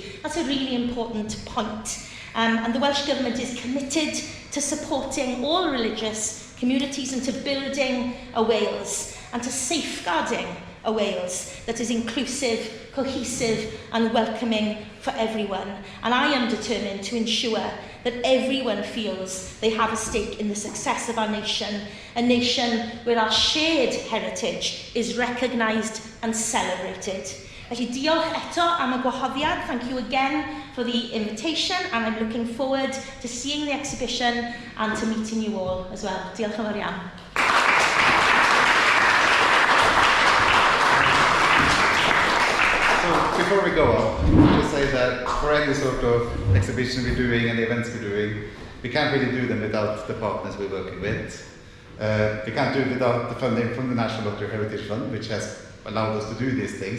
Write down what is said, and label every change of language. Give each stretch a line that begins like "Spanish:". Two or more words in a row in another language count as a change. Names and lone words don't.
English: That's a really important point. And the Welsh Government is committed to supporting all religious communities and to building a Wales and to safeguarding a Wales that is inclusive, cohesive and welcoming for everyone. And I am determined to ensure that everyone feels they have a stake in the success of our nation, a nation where our shared heritage is recognised and celebrated.
Welsh: Felly diolch eto am y gwahoddiad.
English: Thank you again for the invitation, and I'm looking forward to seeing the exhibition and to meeting you all as well.
Welsh: Diolch yn fawr iawn.
English: So before we go on, just say that for any sort of exhibition we're doing and the events we're doing, we can't really do them without the partners we're working with. We can't do it without the funding from the National Lottery Heritage Fund, which has allowed us to do these things.